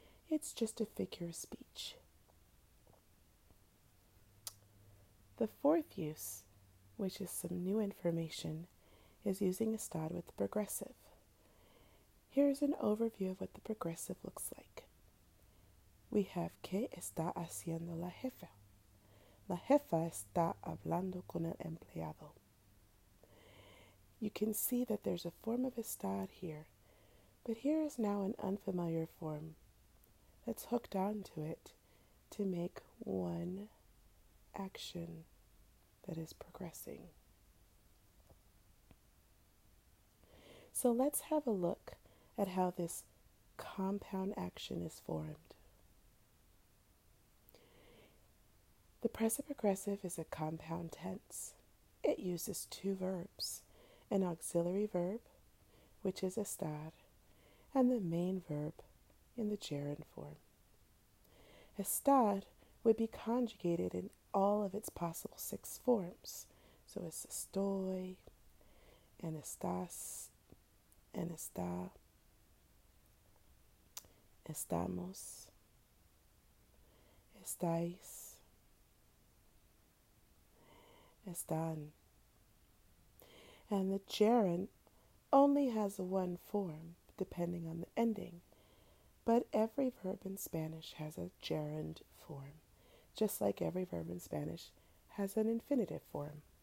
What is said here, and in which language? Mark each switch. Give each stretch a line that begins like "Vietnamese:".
English: It's just a figure of speech. The fourth use, which is some new information, is using estar with the progressive. Here's an overview of what the progressive looks like.
Spanish: We have ¿Qué está haciendo la jefa? La jefa está hablando con el empleado.
English: You can see that there's a form of estar here, but here is now an unfamiliar form that's hooked onto it to make one action that is progressing. So let's have a look at how this compound action is formed. The present progressive is a compound tense. It uses two verbs, an auxiliary verb, which is estar, and the main verb in the gerund form. Estar would be conjugated in all of its possible 6 forms. So it's
Spanish: estoy, and estás, and está, estamos, estáis, están.
English: And the gerund only has one form, depending on the ending, but every verb in Spanish has a gerund form, just like every verb in Spanish has an infinitive form.